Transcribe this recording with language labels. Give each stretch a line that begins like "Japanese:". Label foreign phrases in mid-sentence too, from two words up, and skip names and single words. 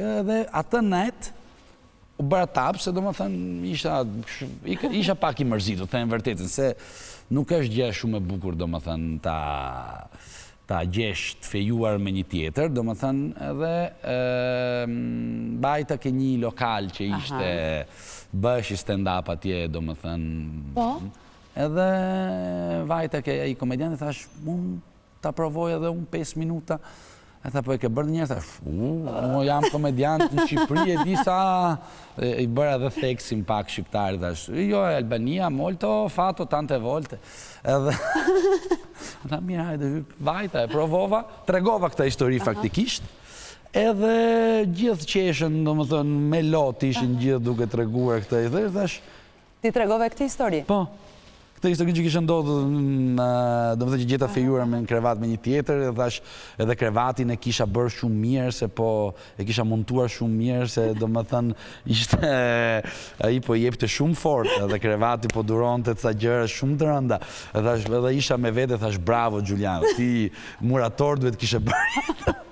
Albanian: Edhe atë net, u bëra tapë, se do më thënë, isha pak i mërzitur, të thënë vërtetën, se nuk është gjë shumë e bukur, do më thënë, ta gjesh të fejuar me një tjetër, do më thënë, edhe bajta ke një lokal që ishte, bësh i stand-up atje, do më thënë, edhe vajta ke i komedian, dhe thash, ta provoj edhe unë 5 minuta. E tha, po e ke bërë njerë, thash, unë jam komediant në Shqipëri, e di sa i bërë edhe theksim pak shqiptari, thash, jo, Albania,
Italian: molto, fato, tante volte.
Albanian: Edhe, tha, mirë, hajde, vajta, e provova, tregova këta histori faktikisht, edhe gjithë qeshën, do më thënë, me lot ishin gjithë duke treguar këta i dhe, thash... Ti tregove këtë histori? Po. Këtë histori që kishë ndodhë, do më thë që gjeta fejuar me në krevat me një tjetër, edhe krevatin e kisha bërë shumë mirë, se po e kisha montuar shumë mirë, se do më thënë ishte, aji po jepte shumë fort, edhe krevati po duronte të sa gjëra shumë të rënda, edhe isha me vete, thash, bravo, Giuliano, ti murator duhet kishe bërë.